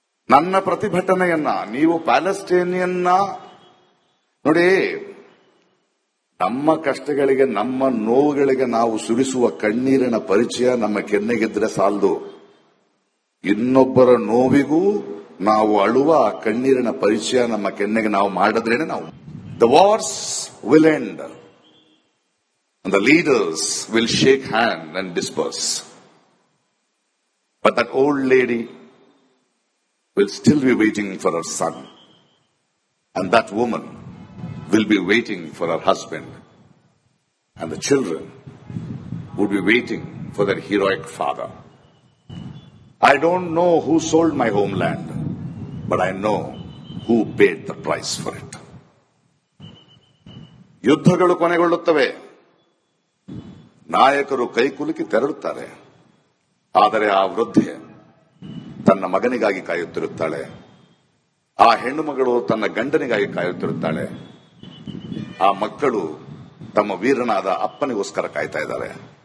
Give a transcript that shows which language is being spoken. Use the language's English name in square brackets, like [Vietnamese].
[Kannada] ನನ್ನ ಪ್ರತಿಭಟನೆಯನ್ನ ನೀವು ಪ್ಯಾಲೆಸ್ಟೇನಿಯನ್ನ ನೋಡಿ, ನಮ್ಮ ಕಷ್ಟಗಳಿಗೆ, ನಮ್ಮ ನೋವುಗಳಿಗೆ ನಾವು ಸುರಿಸುವ ಕಣ್ಣೀರಿನ ಪರಿಚಯ ನಮ್ಮ ಕೆನ್ನೆಗಿದ್ರೆ ಸಾಲದು. ಇನ್ನೊಬ್ಬರ ನೋವಿಗೂ ನಾವು ಅಳುವ ಕಣ್ಣೀರಿನ ಪರಿಚಯ ನಮ್ಮ ಕೆನ್ನೆಗೆ ನಾವು ಮಾಡಿದ್ರೇನೆ ನಾವು. [English] The wars will end and the leaders will shake hand and disperse. But that old lady will still be waiting for her son. And that woman will be waiting for her husband. And the children would be waiting for their heroic father. I don't know who sold my homeland, but I know who paid the price for it. [Kannada] ಯುದ್ಧಗಳು ಕೊನೆಗೊಳ್ಳುತ್ತವೆ, ನಾಯಕರು ಕೈಕುಲುಕಿ ತೆರಳುತ್ತಾರೆ. ಆದರೆ ಆ ವೃದ್ಧೆ ತನ್ನ ಮಗನಿಗಾಗಿ ಕಾಯುತ್ತಿರುತ್ತಾಳೆ, ಆ ಹೆಣ್ಣು ಮಗಳು ತನ್ನ ಗಂಡನಿಗಾಗಿ ಕಾಯುತ್ತಿರುತ್ತಾಳೆ, ಆ ಮಕ್ಕಳು ತಮ್ಮ ವೀರನಾದ ಅಪ್ಪನಿಗೋಸ್ಕರ ಕಾಯ್ತಾ ಇದ್ದಾರೆ.